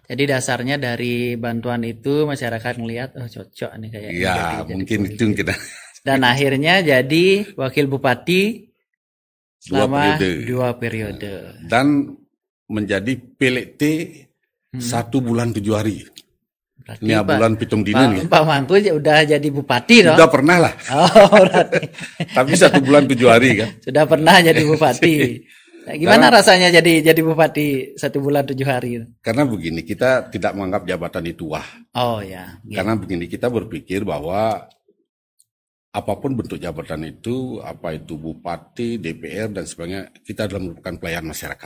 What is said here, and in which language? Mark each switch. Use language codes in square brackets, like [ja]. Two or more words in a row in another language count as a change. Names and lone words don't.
[id] Jadi dasarnya dari bantuan itu masyarakat ngelihat cocok nih kayaknya. Iya, mungkin itu kita. Dan akhirnya jadi wakil bupati selama 2 periode. Dan menjadi PLT 1 bulan 7 hari. Berarti ini bulan [jv] pitung dina [id] nih. Pak Mangku udah jadi bupati dong? Sudah pernah lah. Oh, berarti. Tapi 1 bulan 7 hari kan. Sudah pernah jadi bupati. Nah, gimana rasanya jadi bupati 1 bulan 7 hari? Karena begini, kita tidak menganggap jabatan itu wah. Oh ya. Karena begini, kita berpikir bahwa apapun bentuk jabatan itu, apa itu bupati, DPR dan sebagainya, kita adalah merupakan pelayan masyarakat.